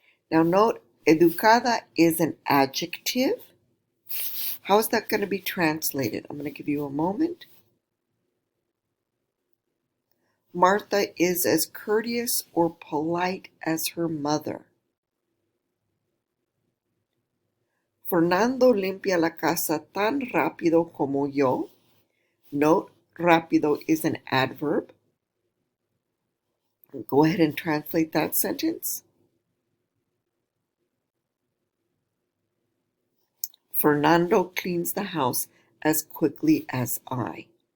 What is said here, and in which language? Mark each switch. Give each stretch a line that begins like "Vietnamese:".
English: Now note,
Spanish: educada
English: is an adjective. How is that going to be translated? I'm going to give you a moment. Marta is as courteous or polite as her mother.
Spanish: Fernando limpia la casa tan rápido como yo.
English: Note,
Spanish: rápido
English: is an adverb. Go ahead and translate that sentence. Fernando cleans the house as quickly as I.